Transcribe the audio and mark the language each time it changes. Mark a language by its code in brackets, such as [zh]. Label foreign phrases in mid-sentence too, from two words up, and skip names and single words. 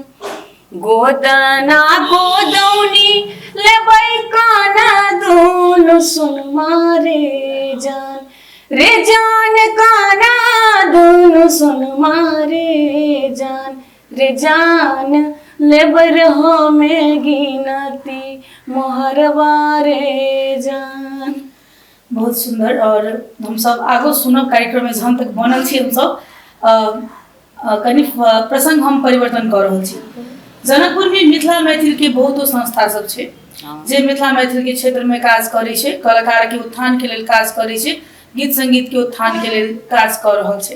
[mai] गोदना गोदौनी लेबै काना दूनु सुनमा रे जान, रे जान काना दूनु सुनमा रे जान, रे जान लेबर हमें गिनती मोहरवा रे जान। बहुत सुंदर। और हम सब आगो सुनब कार्यक्रम में जहाँ तक बनल छी हम सब कनि प्रसंग हम परिवर्तन कर रहल छी। जनकपुर में मिथिला मैथिल के बहुतो संस्था सब छै जे मिथिला मैथिल के क्षेत्र में काज करे छै, कलाकार के उत्थान के लेल काज करे छै, गीत संगीत के उत्थान के लेल काज कर रहल छै।